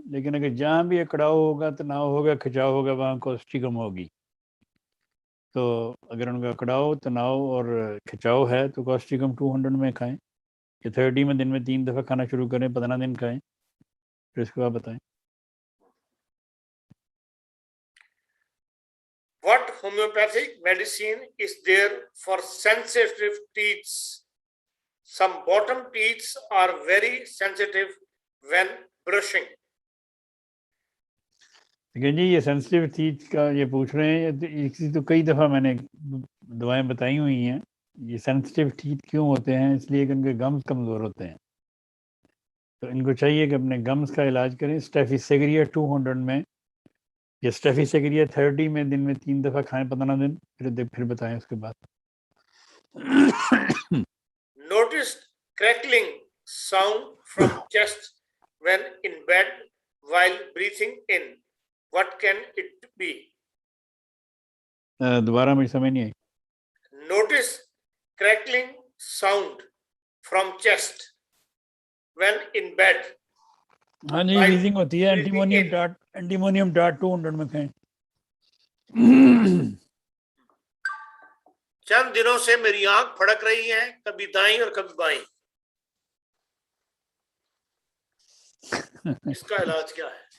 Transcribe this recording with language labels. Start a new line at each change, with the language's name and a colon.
Hindi: लेकिन अगर जहाँ भी अकड़ाव होगा, तनाव होगा, खिंचाव होगा, वहाँ कॉस्टी कम होगी। तो अगर उनका अकड़ाव, तनाव और खिंचाव है तो कॉस्टी कम 200 में खाएं, या 30 में दिन में 3 दफ़ा खाना शुरू करें, 15 दिन खाएं, फिर इसको आप बताएं।
English: What homeopathic medicine is there for sensitive teeth? Some bottom teeth are very sensitive when brushing.
Hindi: लेकिन जी ये सेंसिटिव टीथ का ये पूछ रहे हैं, इसी तो कई दफ़ा मैंने दवाएं बताई हुई हैं। ये सेंसिटिव टीथ क्यों होते हैं? इसलिए कि उनके गम्स कमज़ोर होते हैं, तो इनको चाहिए कि अपने गम्स का इलाज करें। स्टेफिसेग्रिया 200 में, या स्टेफिसेग्रिया 30 में दिन में 3 दफ़ा खाएं, 15 दिन, फिर बताएं उसके बाद।
English: Notice crackling sound from chest when in bed while breathing in. What can it be?
Hindi: दोबारा मुझे समझ नहीं आई।
English: Notice crackling sound from chest when in bed.
Hindi: हाँ जी, वीजिंग होती है। एंटीमोनियम टार्ट 200 में खाएं। चंद दिनों से मेरी आंख फड़क रही है, कभी दाईं और कभी बाईं, इसका इलाज क्या है?